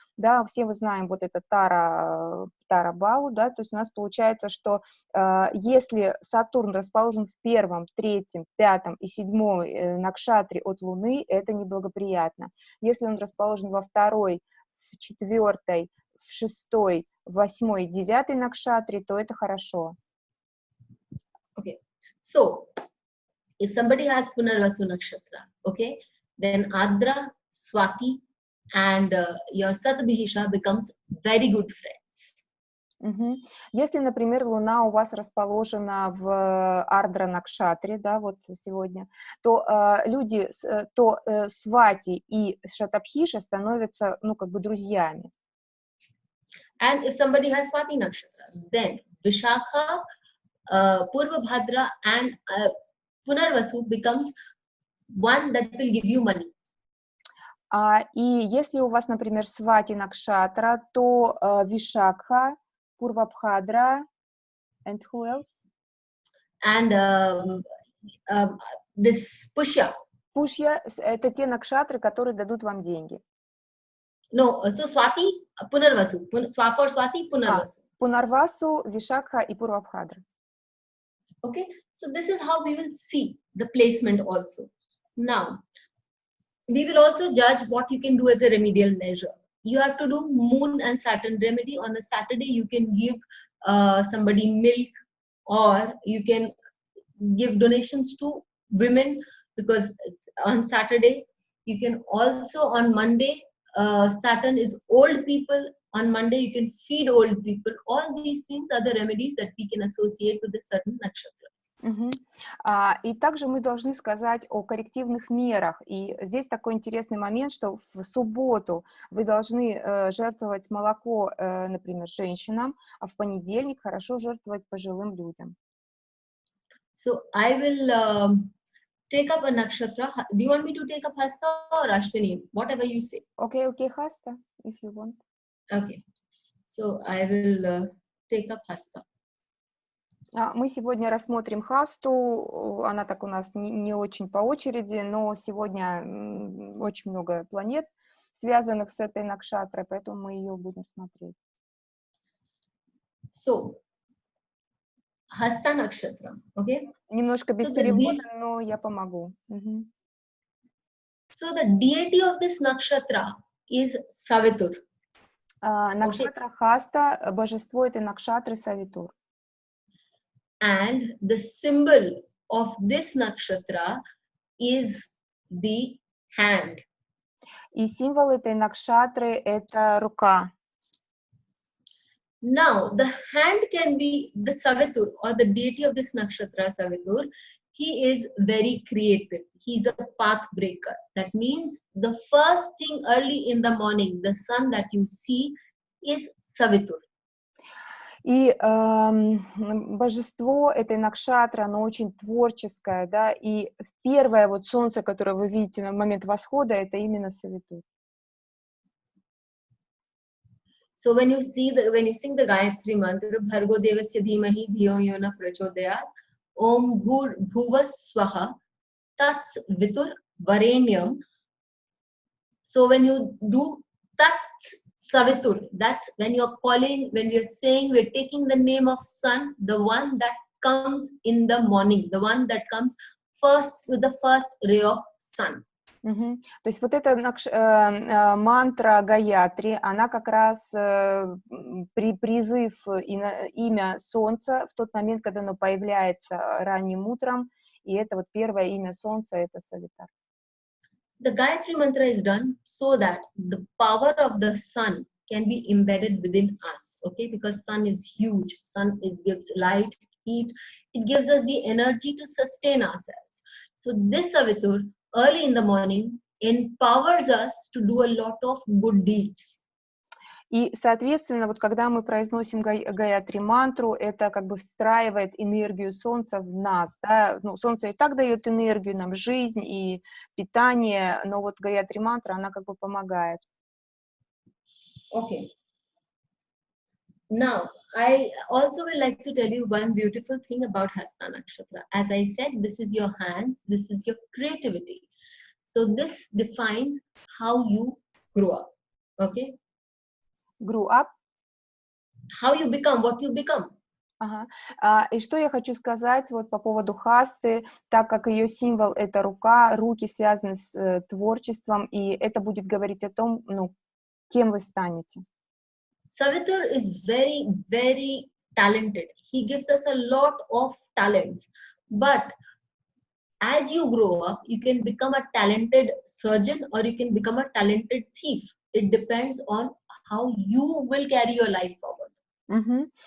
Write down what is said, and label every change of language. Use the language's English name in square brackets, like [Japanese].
[Russian] Да, все мы знаем вот это Тара Балу, да, то есть у нас получается, что если Сатурн расположен в 1, 3, 5 и 7 Накшатре от Луны, это неблагоприятно. Если он расположен во 2, в 4, в 6, в 8 и 9 Накшатре, то это хорошо. [English] Okay, so if somebody has Punarvasu Nakshatra, okay, then Adra, Swati, and your Satabhihisha becomes very good friends. [Russian] Если, например, Луна у вас расположена в Ардра Накшатре, да, вот сегодня, то Свати и Шатабхиша становятся, ну, как бы друзьями. [English] And if somebody has Swati Nakshatra, then Vishakha, Purva Bhadra and Punarvasu becomes one that will give you money. [Russian] И если у вас, например, Свати Накшатра, то Вишакха, Пурва Бхадра, [English] and who else? And this Pushya. [Russian] Pushya — это те накшатры, которые дадут вам деньги. [English] No, so Swati, Punarvasu. Swaka or Swati, Punarvasu. [Russian] Punarvasu, Vishakha и Purva Bhadra. [English] Okay, so this is how we will see the placement also. Now, we will also judge what you can do as a remedial measure. You have to do moon and Saturn remedy. On a Saturday, you can give somebody milk, or you can give donations to women, because on Saturday. You can also on Monday, Saturn is old people. On Monday, you can feed old people. All these things are the remedies that we can associate with a certain nakshatras. Мгм. [Russian] И также мы должны сказать о коррективных мерах. И здесь такой интересный момент, что в субботу вы должны жертвовать молоко, например, женщинам, а в понедельник хорошо жертвовать пожилым людям. [English] So I will take up a nakshatra. Do you want me to take up Hasta or Ashwini? Whatever you say. Okay, Hasta, if you want. Okay. So I will take up Hasta. [Russian] Мы сегодня рассмотрим Хасту, она так у нас не очень по очереди, но сегодня очень много планет, связанных с этой накшатрой, поэтому мы ее будем смотреть. [English] So, Hasta Nakshatra, okay? [Russian] Немножко без перевода, но я помогу. [English] So the deity of this nakshatra is Savitur. [Russian] Накшатра Хаста, божество этой накшатры Савитур. [English] And the symbol of this nakshatra is the hand. [Russian] И символ этой накшатры это рука. [English] Now, the hand can be the Savitur, or the deity of this nakshatra Savitur. He is very creative. He's a path breaker. That means the first thing early in the morning, the sun that you see is Savitur. [Russian] И божество этой накшатры, оно очень творческое, да, и первое вот солнце, которое вы видите на момент восхода, это именно Савитур. [English] So when you sing the Gayatri mantra, [Sanskrit] Bhargo Devasya Dhimahi Dhiyo Yona Prachodayat, Om Bhur Bhuva Swaha Tats Vitur Varenyam. [English] So when you do Tats Savitur, that's when you're calling, when we're saying, we're taking the name of sun, the one that comes in the morning, the one that comes first with the first ray of sun. [Russian] То есть вот эта мантра Гаятри, она как раз призыв имя Солнца в тот момент, когда оно появляется ранним утром, и это вот первое имя Солнца, это Савитар. [English] The Gayatri mantra is done so that the power of the sun can be embedded within us, okay? Because sun is huge. Sun gives light, heat. It gives us the energy to sustain ourselves. So this Savitur, early in the morning, empowers us to do a lot of good deeds. [Russian] И, соответственно, вот когда мы произносим Гаятри мантру, это как бы встраивает энергию Солнца в нас, да? Ну, Солнце и так дает энергию нам, жизнь и питание, но вот Гаятри мантра, она как бы помогает. [English] Okay. Now, I also would like to tell you one beautiful thing about Hasta Nakshatra. As I said, this is your hands, this is your creativity. So this defines how you grow up, okay? Grew up. How you become, what you become. Ага. [Russian] И что я хочу сказать вот по поводу хасты, так как ее символ это рука, руки связаны с творчеством, и это будет говорить о том, ну, кем вы станете. [English] Savitur is very, very talented. He gives us a lot of talents. But as you grow up, you can become a talented surgeon or you can become a talented thief. It depends on how you will carry your life forward.